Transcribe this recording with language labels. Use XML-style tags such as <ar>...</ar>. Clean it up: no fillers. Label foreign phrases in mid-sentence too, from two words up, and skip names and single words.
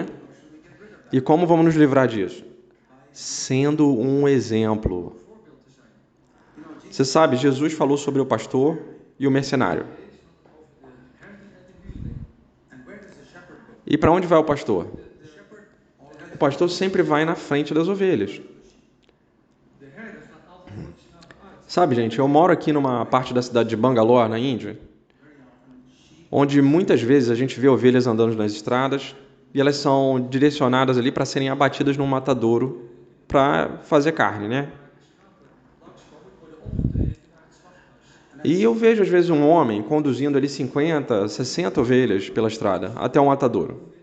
<pt>E como vamos nos livrar disso? Sendo um exemplo. Você sabe, Jesus falou sobre o pastor e o mercenário.</pt> <en>And where does the shepherd go?</en> <pt>E para onde vai o pastor?</pt> <en>The shepherd always</en> <pt>O pastor sempre vai na frente das ovelhas.</pt> <nl>De herder gaat altijd voor de schapen uit.</nl> <pt>Sabe, gente, eu moro aqui numa parte da cidade de Bangalore, na Índia, onde muitas vezes a gente vê ovelhas andando nas estradas e elas são direcionadas ali para serem abatidas num matadouro para fazer carne, né? E eu vejo às vezes um homem conduzindo ali 50, 60 ovelhas pela estrada até um matadouro.</pt>